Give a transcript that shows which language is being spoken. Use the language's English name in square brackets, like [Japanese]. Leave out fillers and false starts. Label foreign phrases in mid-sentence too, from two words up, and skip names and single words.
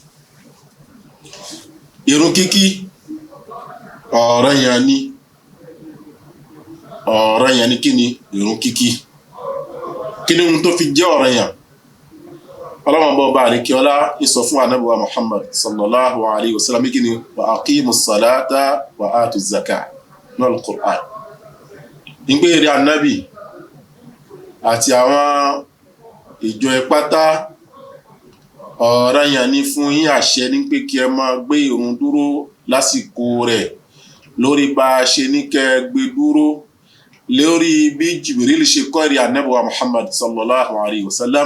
[Yoruba] Ìrun kíkí ọ̀ranyàn ni kí ni ìrun kíkí? Kí ni ohun tó fi jẹ́ ọ̀ranyàn? Ọlọ́run bá àríkíọlá ìsọ fún Ànábì wa Muhammad [Arabic] صلى الله عليه وسلم [Yoruba] kí ni [Arabic] وأقيموا الصلاة وآتوا الزكاة [Yoruba] ní al-Qur'an. Ní pé èrè Ànábì àti àwọn ìjọ ìpátá ọ̀ranyàn ni fún yín, àṣẹ ní pé kí ẹ máa gbé ìrun dúró lásìkò rẹ̀ lórí bá a ṣe ní kẹ́ gbé dúró, lórí bí Jibril ṣe kọ́ èrè Ànábì wa Muhammad [Arabic] صلى الله عليه وسلم.